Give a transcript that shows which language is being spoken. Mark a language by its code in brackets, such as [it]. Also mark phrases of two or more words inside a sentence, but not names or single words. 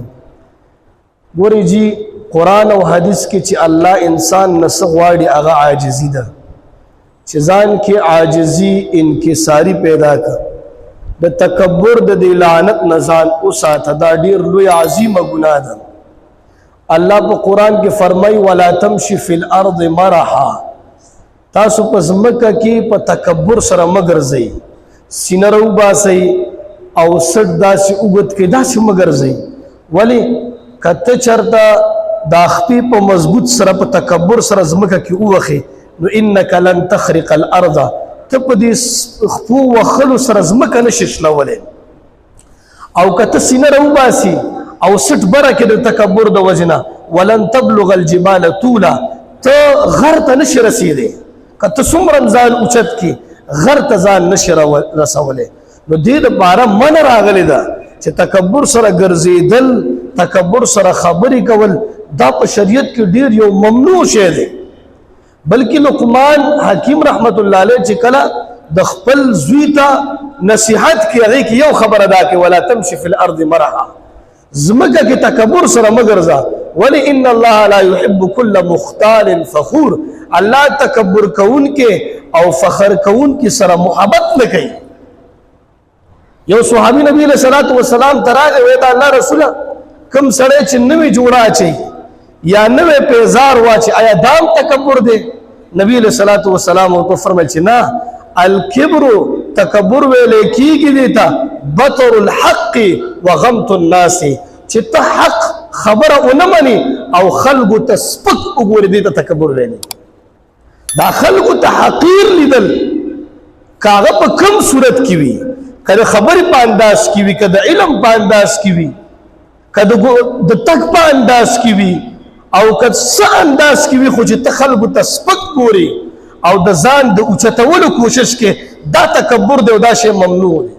[ps] ګورئ جی قرآن او حدیث کې چې الله انسان نه څه غواړي هغه عاجزي ده چې ځان کې عاجزي انکساري پیدا کړه. د تکبر د دې لعنت نه ځان وساته. دا ډېر لوی عظیمه ګناه ده. الله په قرآن کې فرمایي [ar] ولا تمشي فی الارض مرحا. [ps] تاسو په ځمکه کې په تکبر سره مه ګرځئ، سینه راوباسئ او سټ داسې اوږد کې داسې مه ګرځئ. ولې که ته چېرته دا خپې په مضبوط سره په تکبر سره ځمکه کې ووخې نو [ar] انک لن تخرق الارض، [ps] ته په دې خپو وخلو سره ځمکه نشي شلولی. او که ته سینه راوباسي او سټ بره کې د تکبر د وجې نه [ar] ولن تبلغ الجبال طولا، [ps] ته غر ته نشي رسېدی. که ته څومره ځان اوچت کړي غر ته ځان نشي رسولی. نو دې دپاره منع راغلی ده چې تکبر سره ګرځېدل، تکبر سره خبرې کول دا په شریعت کې ډېر یو ممنوع شی دی. بلکې لقمان حکیم [ar] رحمت الله علیه [ps] چې کله د خپل زوی ته نصیحت کوي هغې کې یو خبره دا کوي [ar] ولا تمشي فی الارض مرحا، [ps] ځمکه کې تکبر سره مه ګرځه. ولې [ar] ان الله لا يحب كل مختال فخور، [ps] الله تکبر کوونکې او فخر کوونکې سره محبت نه کوي. یو صحابي نبی [ar] علیہ الصلوۃ والسلام [ps] ته راغی ویل [ar] الله رسوله [ps] کوم سړی چې نوې جوړه اچوي یا نوې پیزار واچي آیا دام تکبر دی؟ نبی [ar] علیہ الصلوۃ والسلام [ps] ورته فرمایي چې نه، الکبر تکبر ویلې کېږي دی ته [ar] بطر الحق وغمط الناس، [ps] چې ته حق خبره ونه مني او خلکو ته سپک وګورې دی ته تکبر ویلې. دا خلکو ته حقیر لیدل که هغه په کوم صورت کې وي، که د خبرې په انداز کې وي، که د علم په انداز کې وي، که د تګ په انداز کې وي او که څه انداز کې وي، خو چې ته خلکو ته سپک ګورې او د ځان د اوچتولو کوشش کې، دا تکبر دی او دا شی ممنوع دی.